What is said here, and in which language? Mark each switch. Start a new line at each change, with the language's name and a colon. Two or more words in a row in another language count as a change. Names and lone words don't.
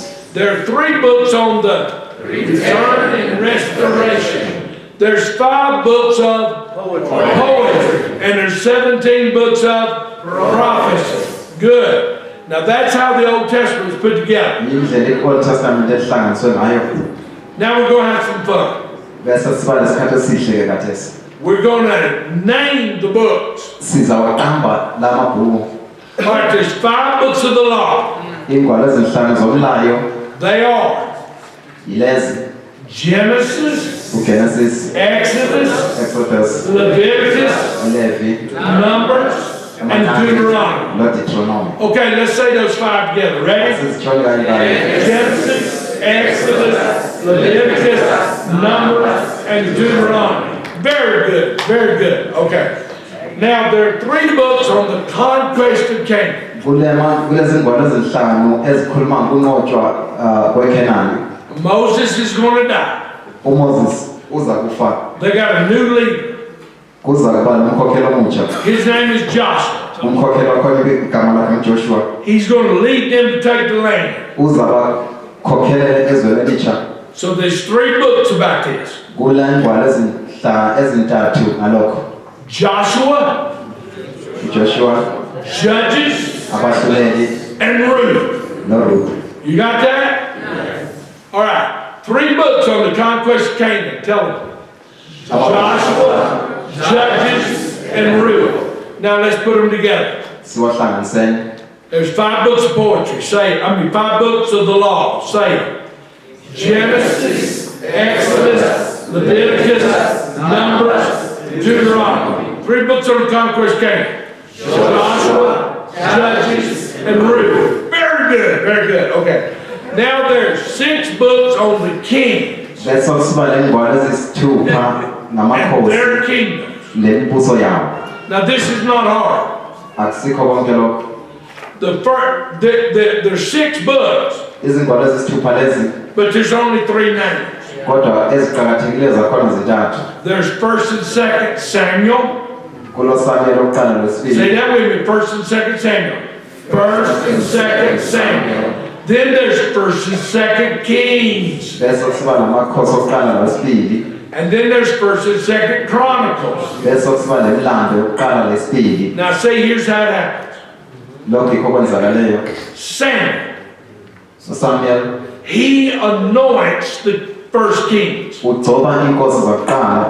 English: There are 3 books on the return and restoration. There's 5 books of poetry. And there's 17 books of prophecy. Good. Now that's how the Old Testament is put together.
North Ndebele: Yindlela i-Old Testament ehlanganiswe ngayo.
English: Now we're going to have some fun.
North Ndebele: Bese siba lesikhathi esihle-ke khathesi.
English: We're going to name the books.
North Ndebele: Sizawaqamba lamabhuku.
English: All right, there's 5 books of the law.
North Ndebele: Ingwalo ezinhlanu zomlayo
English: They are
North Ndebele: yilezi:
English: Genesis,
North Ndebele: uGenesis,
English: Exodus,
North Ndebele: Exodus,
English: Leviticus,
North Ndebele: Levi,
English: Numbers, and Deuteronomy.
North Ndebele: noDeuteronomy.
English: Okay, let's say those 5 together. Ready?
North Ndebele: Sesijonga indaba.
English: Genesis, Exodus, Leviticus, Numbers, and Deuteronomy. Very good, very good. Okay. Now there are 3 books on the conquest of Canaan.
North Ndebele: Kulezingwalo ezinhlanu ezikhuluma ngokunqotshwa kweKhenani.
English: Moses is going to die.
North Ndebele: uMoses uza kufa.
English: They got a new leader.
North Ndebele: Kuza kuba nomkhokheli omutsha.
English: His name is Joshua.
North Ndebele: Umkhokheli wakhona igama lakhe nguJoshua.
English: He's going to lead them to take the land.
North Ndebele: Uza bakhokhelela ezweni elitsha.
English: So there's 3 books about this.
North Ndebele: Kulengwalo ezintathu ngalokho.
English: Joshua,
North Ndebele: Joshua,
English: Judges,
North Ndebele: abahluleli
English: and Ruth.
North Ndebele: noRuth.
English: You got that? All right. 3 books on the conquest of Canaan. Tell them. Joshua, Judges, and Ruth. Now let's put them together.
North Ndebele: Siwahlanganiseni.
English: There's 5 books of poetry. Say it. 5 books of the law. Say it. Genesis, Exodus, Leviticus, Numbers, Deuteronomy. 3 books on the conquest of Canaan. Joshua, Judges, and Ruth. Very good. Very good. Okay. Now there's 6 books on the kings
North Ndebele: Bese siba lengwalo ezisithupha
English: and
North Ndebele: namakhosi
English: their kingdoms.
North Ndebele: nemibuso yawo.
English: Now this is not hard.
North Ndebele: Akusikho konke lokho.
English: There's 6 books,
North Ndebele: Izingwalo ezisithupha lezi
English: but there's only 3 names.
North Ndebele: kodwa eziqakathekileyo zakhona zintathu.
English: There's 1st and 2nd Samuel.
North Ndebele: KuloSamuel lokuqala lwesibili.
English: Say that with me, 1st and 2nd Samuel. 1st and 2nd Samuel. Then there's 1st and 2nd Kings.
North Ndebele: Bese siba namakhosi okuqala lwesibili.
English: And then there's 1st and 2nd Chronicles.
North Ndebele: Bese siba nemlando yokuqala lesibili.
English: Now say, here's how it happens.
North Ndebele: Lokho yikho kwenzakaleyo.
English: Samuel,
North Ndebele: So Samuel
English: he anoints the 1st Kings.
North Ndebele: ugcoba inkosi zakuqala.